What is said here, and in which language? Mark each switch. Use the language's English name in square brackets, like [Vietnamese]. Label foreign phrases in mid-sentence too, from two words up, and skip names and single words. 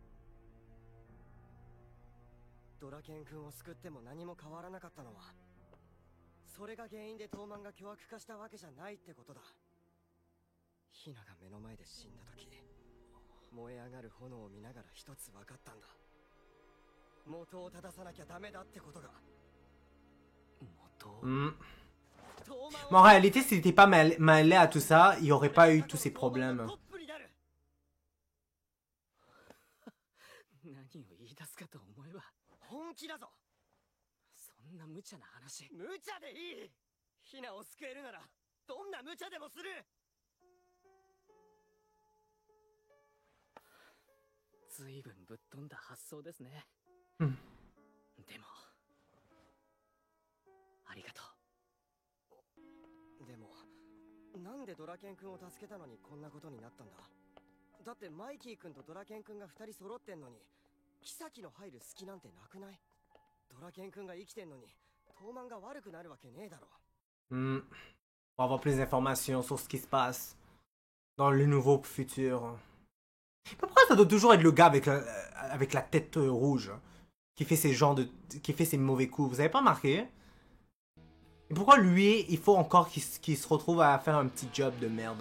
[Japanese] ドラケン君を救っても何も変わらなかったのは、それが原因で東満が巨悪化したわけじゃないってことだ。ヒナが目の前で死んだ時、燃え上がる炎を見ながら一つ分かったんだ。元を正さなきゃダメだってことが。 [French] Mais en réalité, s'il n'était pas mêlé à tout ça, il n'y aurait pas eu tous ces problèmes. [Japanese] 何を言い出すかと思えば本気だぞ。そんな無茶な話。無茶でいい。ヒナを救えるならどんな無茶でもする。ずいぶんぶっ飛んだ発想ですね。でもありがとう。でもなんでドラケン君を助けたのにこんなことになったんだ？だってマイキー君とドラケン君が2人揃ってんのに、妃の入る隙なんてなくない？ドラケン君が生きてんのに東満が悪くなるわけねえだろ。 [French] On va avoir plus d'informations sur ce qui se passe dans le nouveau futur. Mais pourquoi ça doit toujours être le gars avec la tête rouge qui fait qui fait ces mauvais coups? Vous avez pas remarqué? Et pourquoi lui, il faut encore qu'il se retrouve à faire un petit job de merde?